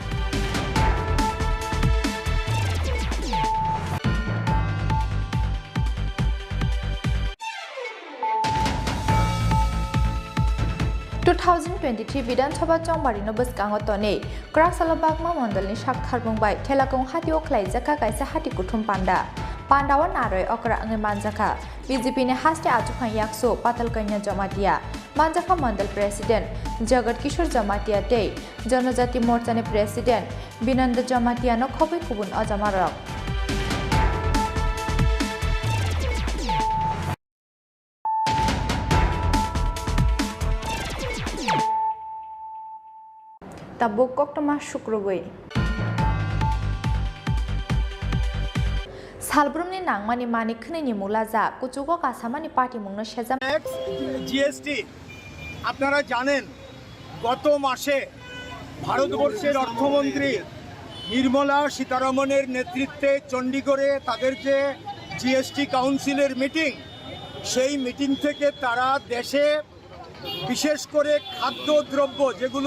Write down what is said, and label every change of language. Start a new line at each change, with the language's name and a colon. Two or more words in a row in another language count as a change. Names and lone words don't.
Kok Borok: विधानसभा चौबारिनो बसकांगो तने क्राकसाला बागमा मंडलनि साकथार बुंबाय थेलागं हातिओ ख्लाइजाका कायसा हाति कुथुम पान्डावा नारय अकरा अंगे मानजाका बीजेपी ने हास्ते आजुखां याक्सो पातालकन्या जमातिया मानजाका
English: mandal president
Kok Borok: जगत किशोर जमातिया ते जनजाति मोर्चा ने प्रेसिडेंट बिनंद जमातिया न खबै खुबुन अजमारक Tabuk koktoma शुक्रबै सालब्रुमनि नांमानि मानि खनैनि मुलाजा कुचुगो कासामानि पार्टी मुंनो सेजाम
Bangla: জিএসটি আপনারা জানেন গত মাসে ভারতবর্ষের অর্থমন্ত্রী নির্মলা সীতারমণের নেতৃত্বে চণ্ডীগড়ে তাদের যে জিএসটি কাউন্সিলের মিটিং সেই মিটিং থেকে তারা দেশে বিশেষ করে খাদ্যদ্রব্য যেগুলো